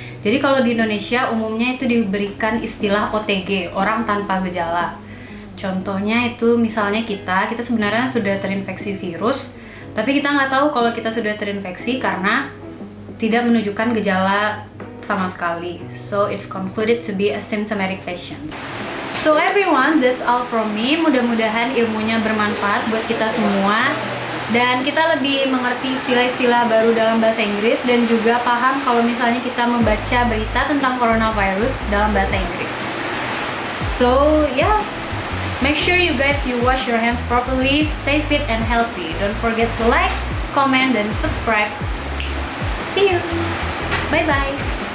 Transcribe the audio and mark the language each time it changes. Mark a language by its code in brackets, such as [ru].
[id] Jadi kalau di Indonesia umumnya itu diberikan istilah OTG, orang tanpa gejala. Contohnya itu misalnya kita sebenarnya sudah terinfeksi virus, tapi kita nggak tahu kalau kita sudah terinfeksi karena tidak menunjukkan gejala sama sekali. [en] So it's concluded to be a symptomatic patient. So everyone, that's all from me. [id] Mudah-mudahan ilmunya bermanfaat buat kita semua. Dan kita lebih mengerti istilah-istilah baru dalam bahasa Inggris dan juga paham kalau misalnya kita membaca berita tentang coronavirus dalam bahasa Inggris. [en] So yeah, make sure you guys wash your hands properly, stay fit and healthy. Don't forget to like, comment, dan subscribe. See you. Bye bye.